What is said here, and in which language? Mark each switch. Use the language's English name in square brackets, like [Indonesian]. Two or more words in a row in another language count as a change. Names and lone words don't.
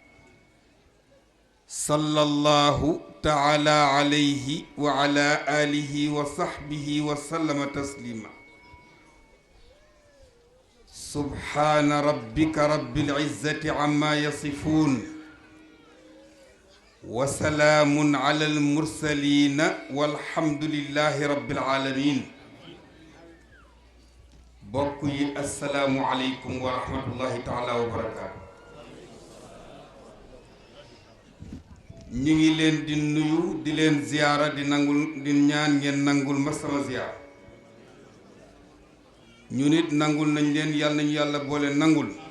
[Arabic] صلى الله تعالى عليه وعلى آله وصحبه وسلم تسليما. سبحان ربك رب العزة عما يصفون وسلام على المرسلين والحمد لله رب العالمين. [Wolof] bokk yi [Arabic] السلام عليكم ورحمة الله تعالى وبركاته. [Wolof] ñu ngi leen di nuyu di leen ziyaara di nangul di ñaan ngeen nangul ma sama ziyaara. ñu nit nangul nañ leen yàlla nañu yàlla boole nangul.